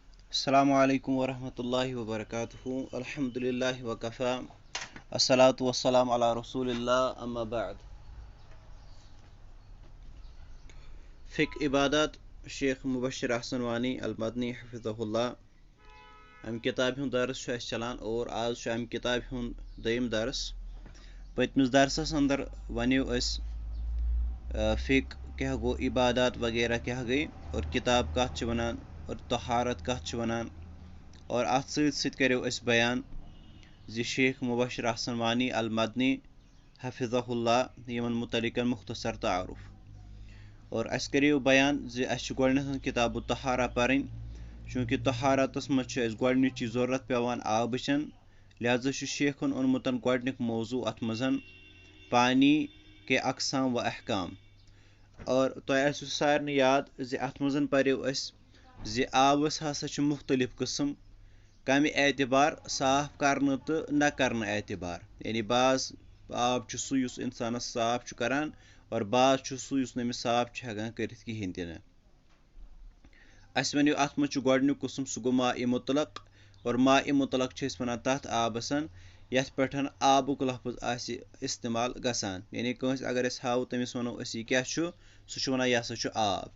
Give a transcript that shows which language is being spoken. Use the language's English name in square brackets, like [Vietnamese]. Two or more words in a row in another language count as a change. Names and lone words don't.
[Arabic] السلام عليكم ورحمة الله وبركاته الحمد لله وكفى والصلاة والسلام على رسول الله أما بعد. [Kashmiri] फ़िक़्ह इबादत शेख मुबश्शिर अहसन वानी अल मदनी हफ़िज़हुल्लाह अमि किताब हुंद दर्स छु चलान और आज छु अमि किताब हुंद दोयिम दर्स। पतमिस दर्सस अंदर वनियो फ़िक़्ह क्या गो, इबादत वगैरह क्या गई और किताब कत छु वनान और तहारत कत छु वनान और अत सत करो बयान जि शेख मुबश्शिर अहसन वानी अल मदनी हफ़िज़हुल्लाह यमन मुतलिकन मुख्तसर तारुफ और अस करो बयान जि अस गोडनेथ किताब तहारा पढ़न चूँकि तहारतस मज गोडनिची ज़रूरत पेवान आबचन, लिहाजा शेखन ओनमुत गोडनिक मौजू अत मजन [Urdu] پانی کے اقسام و احکام. [Kashmiri] और तुह सारे याद जि अत मजन पर्यो जि आबस हसा मुख्तलिफ किस्म कम एतबार साफ करने तो न करने एतबार, यानी बाज आब सू युस इंसानस साफ करान और बाज सू युस नमिस साफ हेकान करित किहिन तिन। अस वनो अत मज गोडनिक किस्म सू गो [Arabic] ماء مطلق [Kashmiri] और [Arabic] ماء مطلق [Kashmiri] छे वनान तथ आबसन यथ पेठ आबुक लफ्ज आसि इस्तेमाल गसान, यानी कंस अगर अस हाव तमिस वनो यह क्या छु सू वनान यह हसा आब।